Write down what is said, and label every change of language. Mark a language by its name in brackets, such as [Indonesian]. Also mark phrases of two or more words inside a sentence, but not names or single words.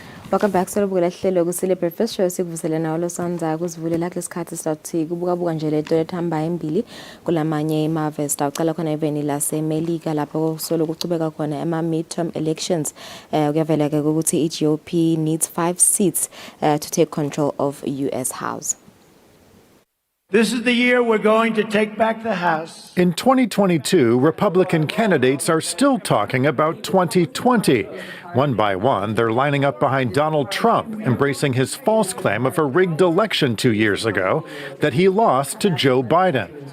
[English] Welcome back. [Swati] Solo hlelo Kusile Breakfast Show sikuvusele nawo losanza kuzivulela kulesikhathi sizathi kubuka nje lento ethamba embili kulamanye amave sitaqala khona eveni laseMelika lapho solo kucubeka khona [English] midterm elections [Swati] kuyavela ke ukuthi [English] iGOP needs 5 seats to take control of US House. This is the year we're going to take back the House. In 2022, Republican candidates are still talking about 2020. One by one, they're lining up behind Donald Trump, embracing his false claim of a rigged election 2 years ago that he lost to Joe Biden.